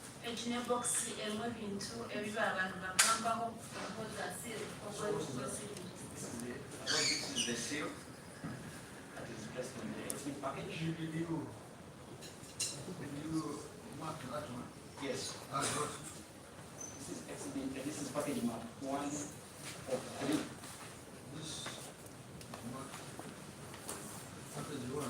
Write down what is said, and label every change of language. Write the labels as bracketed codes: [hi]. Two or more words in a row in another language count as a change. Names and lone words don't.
[nyn] ekine bokisi erimu ebintu ebiba abantu bagambaho okukoza seal okwebuzibwa. [en] This is the seal that is placed on the exit package. Did you mark that one? Yes. Ah, good. This is exhibit. This is package mark 1 of 3. This mark package one.